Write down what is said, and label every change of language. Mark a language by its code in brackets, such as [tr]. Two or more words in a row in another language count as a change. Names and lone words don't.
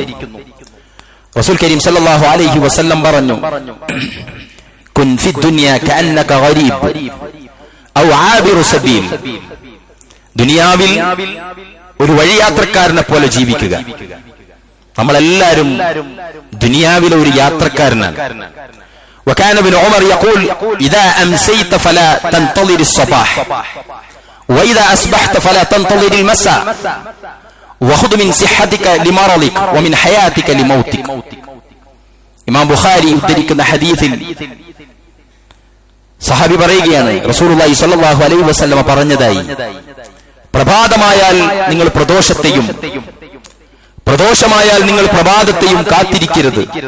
[ar] رسول كريم صلى الله عليه وسلم പറഞ്ഞു, كن في الدنيا كأنك غريب أو عابر سبيل. [ml] ദുനിയാവിൽ ഒരു വഴിയാത്രക്കാരനെ പോലെ ജീവിക്കുക. നമ്മളെല്ലാവരും ദുനിയാവിലെ ഒരു യാത്രക്കാരനാണ്. [ar] وكان ابن عمر يقول إذا أمسيت فلا تنتظر الصباح وإذا أصبحت فلا تنتظر المساء وخذ من صحتك لمرضك ومن حياتك لموتك. [ml] ഇമാം ബുഖാരി ഉദ്ധരിക്കുന്ന ഹദീസിൽ സഹാബി പറയുകയാണ്, റസൂലുള്ളാഹി [ar] صلى الله عليه وسلم [ml] പറഞ്ഞതായി, പ്രഭാതമായാൽ നിങ്ങൾ പ്രദോഷത്തെയും പ്രദോഷമായാൽ നിങ്ങൾ പ്രഭാതത്തെയും കാത്തിരിക്കരുത്.